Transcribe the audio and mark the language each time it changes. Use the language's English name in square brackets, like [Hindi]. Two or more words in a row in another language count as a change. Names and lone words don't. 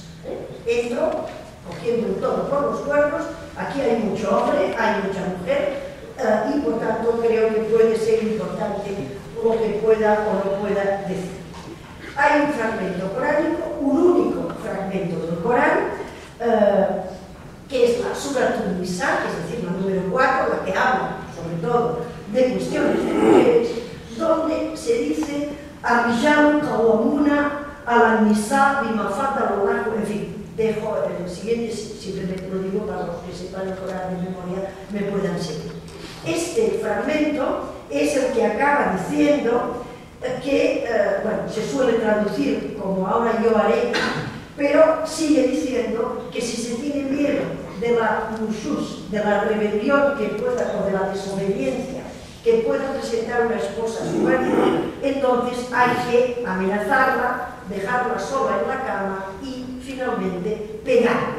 [Spanish] Entro cogiendo el toro por los cuernos, aquí hay mucho hombre, hay mucha mujer, y por tanto creo que puede ser importante lo que pueda o no pueda decir. Hay un fragmento coránico, un único fragmento del Corán, que es la Surat An-Nisa, es decir, la número 4, la que habla sobre todo de cuestiones de mujeres, donde se dice [Arabic] الرجال قوامون على النساء بما فضل الله, [Spanish] en fin, dejo el siguiente, simplemente lo digo para los que sepan el Corán de memoria, me puedan seguir. Este fragmento es el que acaba diciendo que, bueno, se suele traducir como ahora yo haré, pero sigue diciendo que si se tiene miedo de la nushuz, de la rebelión que pueda, o de la desobediencia que pueda presentar una esposa a su marido, entonces hay que amenazarla, dejarla sola en la cama y finalmente pegarla.